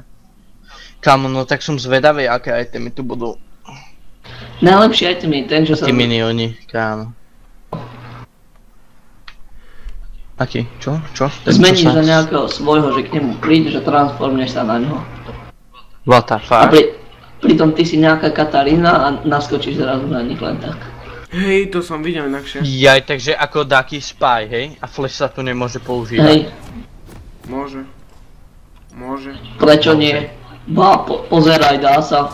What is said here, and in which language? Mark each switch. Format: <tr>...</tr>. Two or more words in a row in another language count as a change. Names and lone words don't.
<sk>Kámo, no tak som zvedavý, aké itemy tu budú. Najlepší item je ten, čo sa... Tí minioni, kámo. Aký? Čo? Zmeníš za nejakého svojho, že k nemu prídeš a transformneš sa na ňo.</sk> <en>What the</en> <sk>A</sk> <en>fuck?</en> <sk>pritom ty si nejaká Katarína a naskočíš zrazu na nich len tak. Hej, to som videl inakšie. Jaj, takže ako Ducky Spy, hej? A Flash sa tu nemôže používať. Hej, Môže. Môže. prečo nie? Pozeraj, dá sa.</sk>